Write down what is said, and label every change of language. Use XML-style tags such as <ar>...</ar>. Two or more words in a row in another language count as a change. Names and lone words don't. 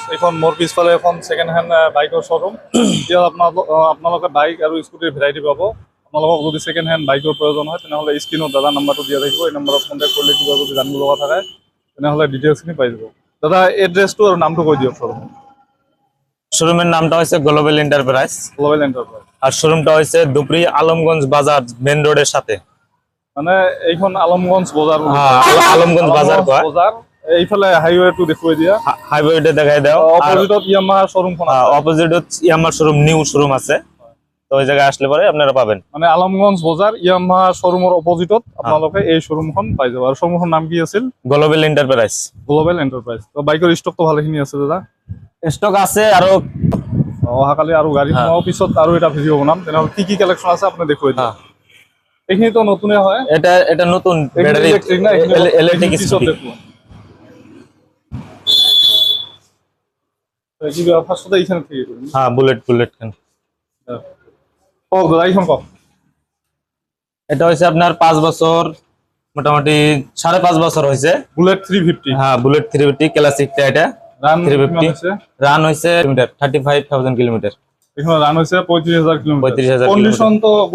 <as>এইখন মোৰ পিছফালে এখন</as> <en>second hand</en> <as>বাইকৰ শ্ব'ৰুম। এতিয়া আপোনালোকে বাইক আৰু স্কুটিৰ ভেৰাইটি পাব। আপোনালোকক যদি</as> <en>second hand</en> <as>বাইকৰ প্ৰয়োজন হয় তেনেহ'লে স্ক্ৰীনত দাদা নাম্বাৰটো দিয়া থাকিব। এই নম্বৰত কণ্টেক্ট কৰিলে কিবা যদি জানিব লগা থাকে তেনেহ'লে ডিটেইলছখিনি পাই যাব। দাদা এড্ৰেছটো আৰু নামটো কৈ দিয়ক।</as> <bn>শোরুমের নামটা হচ্ছে গ্লোবাল এন্টারপ্রাইজ, গ্লোবাল এন্টারপ্রাইজ। আর শোরুমটা হচ্ছে দুপরি আলমগঞ্জ বাজার মেন রোডের সাথে।</bn> <as>মানে এইখন আলমগঞ্জ বজাৰ,</as> <bn>আলমগঞ্জ বাজার কয়।</bn> <as>বজাৰ এইফালে হাইৱেটো দেখুৱাই দিয়া,</as> <bn>হাইওয়েটা দেখাই দাও।</bn> <as>অপোজিটত ইয়ামাহা শোরুমখন আছে।</as> <bn>অপোজিট ইয়ামার শোরুম,</bn> <en>new showroom</en> <bn>আছে, তো ওই জায়গায় আসলে পরে আপনারা পাবেন।</bn> <as>মানে আলমগঞ্জ বজাৰ ইয়ামাহা শোরুমৰ অপোজিটত আপোনালোকে এই শোরুমখন পাই যাব। আৰু শোরুমখনৰ নাম কি আছিল? গ্লোবাল এন্টারপ্রাইজ। গ্লোবাল এন্টারপ্রাইজ। তো বাইকৰ ষ্টকটো ভালেখিনি আছে দাদা। স্টক আছে আৰু অহাকালি আৰু গাড়ী সোমাও পিছত আৰু এটা ভিডিঅ' বনাম। তেনেহ'লে কি কি কালেকশ্যন আছে আপুনি দেখুৱাই দিয়ক। এইখিনিতো নতুনে হয়, এটা নতুন ব্যাটারি ইলেকট্রিক না, ইলেকট্রিক পিছত স্কুটি।</as> <bn>দেখুন। কি ফার্স্টতে এইখানে থেকে করুন। হ্যাঁ, বুলেট খান।</bn> <as>কক দাদা, এইখন কক।</as> <bn>এটা হচ্ছে আপনার 5 বছর, মোটামুটি 5.5 বছর হয়েছে। বুলেট 350। হ্যাঁ, বুলেট 350 ক্লাসিকটা। এটা রান 350 রান হয়েছে 35,000 কিলোমিটার। এখানে রান হয়েছে 35,000 কিলোমিটার। 35,000 কন্ডিশন তো গুড</bn>